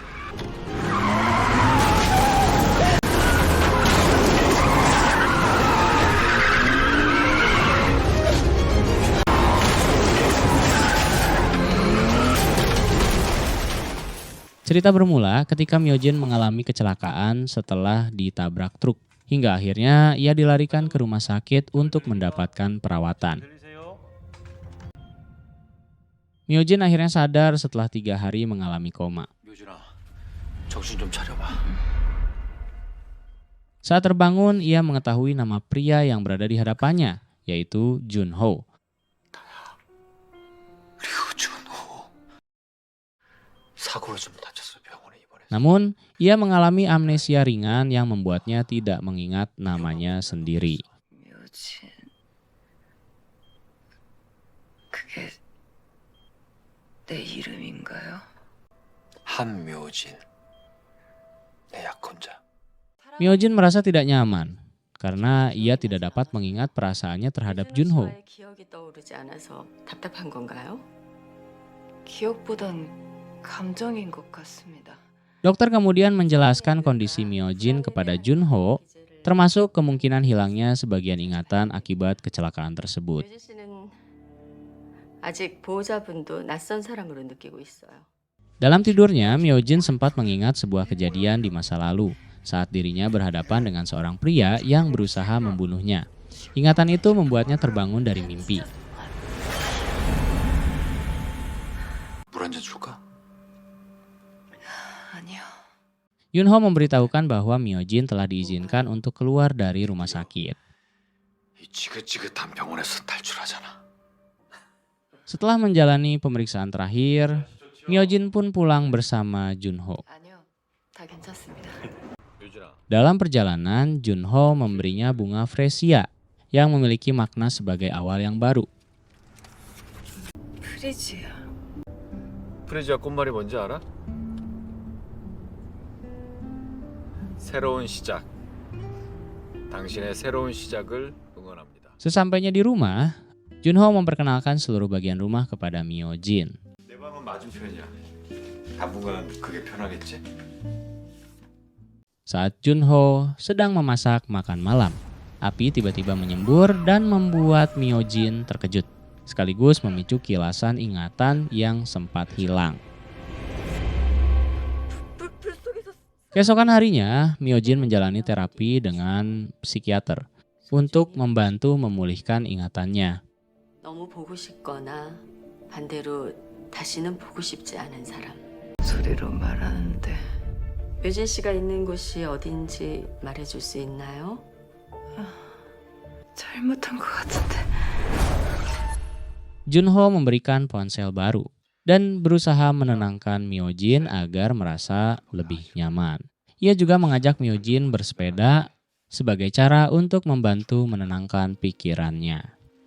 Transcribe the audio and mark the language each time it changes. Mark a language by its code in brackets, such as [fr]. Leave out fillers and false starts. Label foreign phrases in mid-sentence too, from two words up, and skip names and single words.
[id] Cerita bermula ketika Myojin mengalami kecelakaan setelah ditabrak truk. Hingga akhirnya ia dilarikan ke rumah sakit untuk mendapatkan perawatan. Myojin akhirnya sadar setelah 3 hari mengalami koma. [ko] 묘진아, 정신 좀 차려봐. [id] Saat terbangun, ia mengetahui nama pria yang berada di hadapannya, yaitu Junho. [ko] 류준호. 사고를 좀 다쳤어, 병원에 입원해서. [id] Namun, ia mengalami amnesia ringan yang membuatnya tidak mengingat namanya sendiri. [ko] 묘진. 그게 내 이름인가요? 한묘진. 내 약혼자. [id] Myojin merasa tidak nyaman karena ia tidak dapat mengingat perasaannya terhadap Junho. [ko] 기억이 떠오르지 않아서 답답한 건가요? 기억보단 감정인 것 같습니다. [id] Dokter kemudian menjelaskan kondisi Myojin kepada Junho, termasuk kemungkinan hilangnya sebagian ingatan akibat kecelakaan tersebut. [ko] 묘진 씨는 아직 보호자분도 낯선 사람으로 느끼고 있어요. [id] Dalam tidurnya, Myojin sempat mengingat sebuah kejadian di masa lalu saat dirinya berhadapan dengan seorang pria yang berusaha membunuhnya. Ingatan itu membuatnya terbangun dari mimpi. [ko] 물 한 잔 줄까? 아니요. [id] Junho memberitahukan bahwa Myojin telah diizinkan untuk keluar dari rumah sakit. [ko] 이 지긋지긋한 병원에서 탈출하잖아. [id] Setelah menjalani pemeriksaan terakhir, Myojin pun pulang bersama Junho. [ko] 아니요. 다 괜찮습니다. 묘진아, [id] Dalam perjalanan, Junho memberinya bunga fresia yang memiliki makna sebagai awal yang baru. [ko] 프리지아. 프리지아 꽃말이 뭔지 알아? 새로운 시작. 당신의 새로운 시작을 응원합니다. [id] Sesampainya di rumah, Junho memperkenalkan seluruh bagian rumah kepada Myojin. [ko] 내 방은 맞은편이야. 당분간 그게 편하겠지? [id] Saat Junho sedang memasak makan malam, api tiba-tiba menyembur dan membuat Myojin terkejut, sekaligus memicu kilasan ingatan yang sempat hilang. Keesokan harinya, Myojin menjalani terapi dengan psikiater untuk membantu memulihkan ingatannya. [ko] 너무 보고 싶거나 반대로 다시는 보고 싶지 않은 사람. 소리로 말하는데 묘진 씨가 있는 곳이 어딘지 말해줄 수 있나요? 잘못한 것 같은데. [id] Junho memberikan ponsel baru dan berusaha menenangkan Myojin agar merasa lebih nyaman. Ia juga mengajak Myojin bersepeda sebagai cara untuk membantu menenangkan pikirannya.